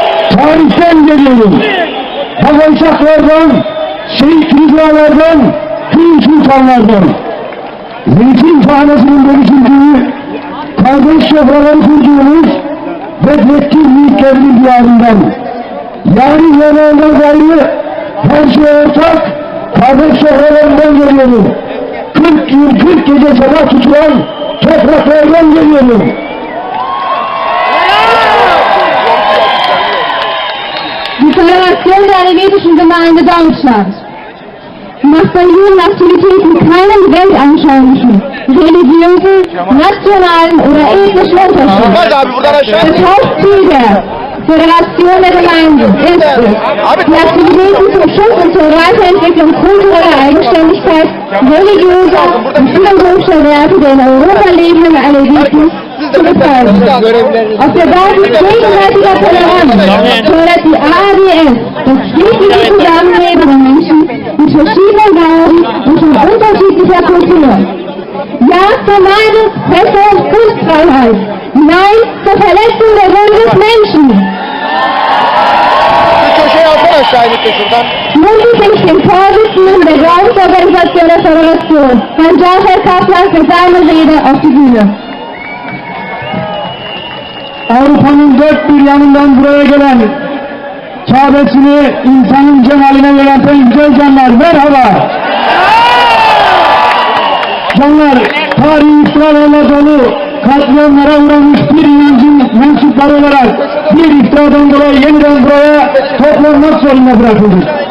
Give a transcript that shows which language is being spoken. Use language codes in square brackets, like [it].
[tr] Tarihten geliyorum. Hazansaklardan, şehit rüzgarlardan, kıyı sultanlardan, zeytin tanesinin dönüşüldüğü, kardeş sofraları kurduğumuz Bedrettin büyüklerinin diyarından, yani yanağından gayrı her şey ortak, kardeş sofralarından geliyorum. 40 yıl 40 gece sabah tutulan topraklardan geliyorum. [de] Die Föderation der alevitischen Gemeinde Deutschland macht bei ihren Aktivitäten keinen weltanschaulichen, religiösen, nationalen oder ethnischen Unterschied. Das Hauptziel der Föderation der Gemeinden ist es, die Aktivitäten zum Schutz und zur Weiterentwicklung kultureller Eigenständigkeit, religiöser und philosophischer Werte der in Europa lebenden Aleviten zu betreiben. Auf der Basis gegenseitiger Toleranz fördert die AADS das friedliche Zusammenleben der Menschen mit verschiedenen Glauben und von unterschiedlicher Kultur. Ja zur Meinungs-, Presse- und Kunstfreiheit. Nein zur Verletzung der Würde des Menschen. Nun bitte ich den Vorsitzenden der Glaubensorganisation der Föderation, Herrn Cafer Kaplan, für seine Rede auf die Bühne. [tr] Avrupa'nın dört bir yanından buraya gelen, Kabe'sini insanın cemaline yöneten güzel canlar, merhaba! Canlar, tarihi iftiralarla dolu, katliamlara uğramış bir inancın mensupları olarak bir iftiradan dolayı yeniden buraya toplanmak zorunda bırakıldık.